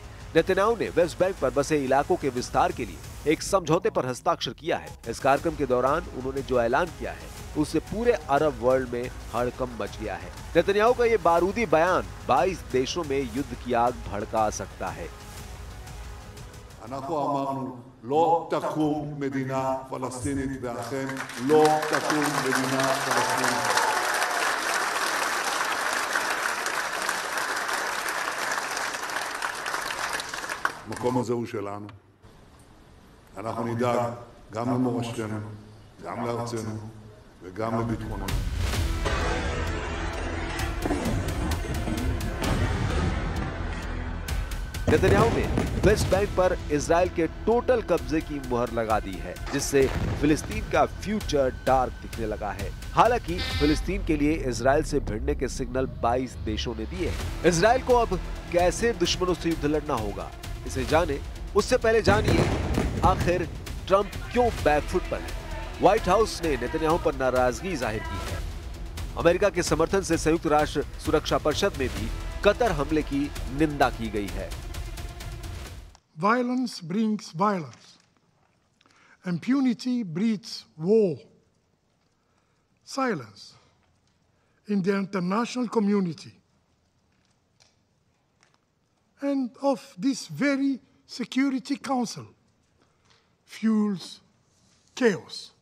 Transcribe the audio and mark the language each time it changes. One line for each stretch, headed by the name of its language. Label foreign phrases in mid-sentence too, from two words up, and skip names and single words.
Hindi: नेतन्याहू ने वेस्ट बैंक पर बसे इलाकों के विस्तार के लिए एक समझौते पर हस्ताक्षर किया है। इस कार्यक्रम के दौरान उन्होंने जो ऐलान किया है, उससे पूरे अरब वर्ल्ड में हड़कंप मच गया है। नेतन्याहू का ये बारूदी बयान 22 देशों में युद्ध की आग भड़का सकता है।
Hebrew: אנחנו אמרנו, לא תקום מדינה פלסטינית, ואכן לא תקום מדינה פלסטינית. המקום הזה הוא שלנו. אנחנו נדאג גם למורשתנו, גם לארצנו וגם לביטחוננו.
Hindi: नेतन्याहू ने वेस्ट बैंक पर इजराइल के टोटल कब्जे की मुहर लगा दी है, जिससे फिलिस्तीन का
English: future dark
Hindi: दिखने लगा है। हालांकि फिलिस्तीन के लिए इजराइल से भिड़ने के सिग्नल 22 देशों ने दिए हैं। इजराइल को अब कैसे दुश्मनों से युद्ध लड़ना होगा, इसे जाने उससे पहले जानिए आखिर ट्रंप क्यों बैकफुट पर है। व्हाइट हाउस ने नेतन्याहू पर नाराजगी जाहिर की है। अमेरिका के समर्थन से संयुक्त राष्ट्र सुरक्षा परिषद में भी कतर हमले की निंदा की गई है।
English: Violence brings violence. Impunity breeds war. Silence in the international community and of this very Security Council fuels chaos.